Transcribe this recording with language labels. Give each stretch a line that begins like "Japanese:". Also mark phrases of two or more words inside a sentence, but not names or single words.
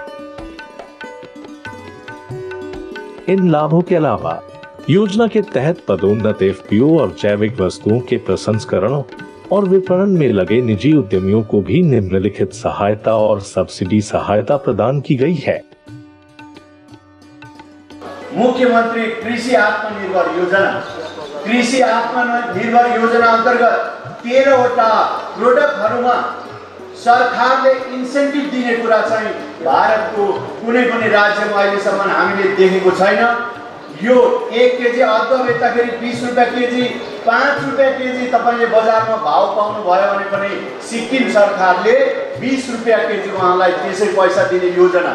Hindi: इन लाभों के अलावा योजना के तहत पदोन्नत FPO और जैविक वस्तुओं के प्रसंस्करण और विपणन में लगे निजी उद्यमियों को भी निम्नलिखित सहायता और सब्सिडी सहायता प्रदान की गई है।
Nepali: मुख्यमंत्री कृषि आत्मनिर्भर योजना अंतर्गत 13वटा प्रोडक्टहरुमा सरकारले इन्सेन्टिभ दिने कुरा चाहिँ भारतको कुनै पनि राज्यमा अहिलेसम्म हामीले देखेको छैन। यो 1 केजी अदुवा बेच्दाखेरि 20 रुपैयाँ केजी, 5 रुपैयाँ केजी तपाईले बजारमा भाव पाउनु भयो भने पनि सिक्किम सरकारले 20 रुपैयाँ केजी उहाँलाई त्यसै पैसा दिने योजना।